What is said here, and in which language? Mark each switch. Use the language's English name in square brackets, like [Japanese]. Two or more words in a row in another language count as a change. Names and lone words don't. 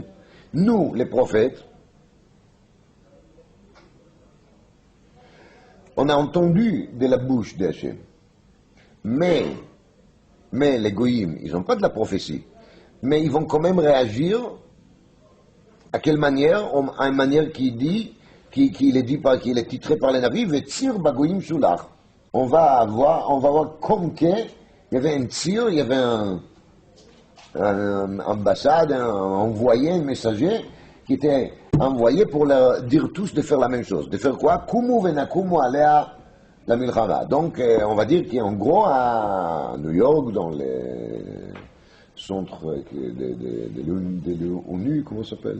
[French] Nous, les prophètes, on a entendu de la bouche d'Hachem. Mais les goyim, ils n'ont pas de la prophétie. Mais ils vont quand même réagir. À quelle manière? À une manière qui dit, qui est titré par les navis, [Hebrew] וציר בגוים שולח. [French] On va voir comme qu'il y avait un tir, il y avait un ambassade, un envoyé, un messager, qui était envoyé pour leur dire tous de faire la même chose. De faire quoi? [Hebrew] קומו ונקומה עליה למלחמה. [French] Donc, on va dire qu'en gros, à New York, dans les centres de l'ONU, comment ça s'appelle?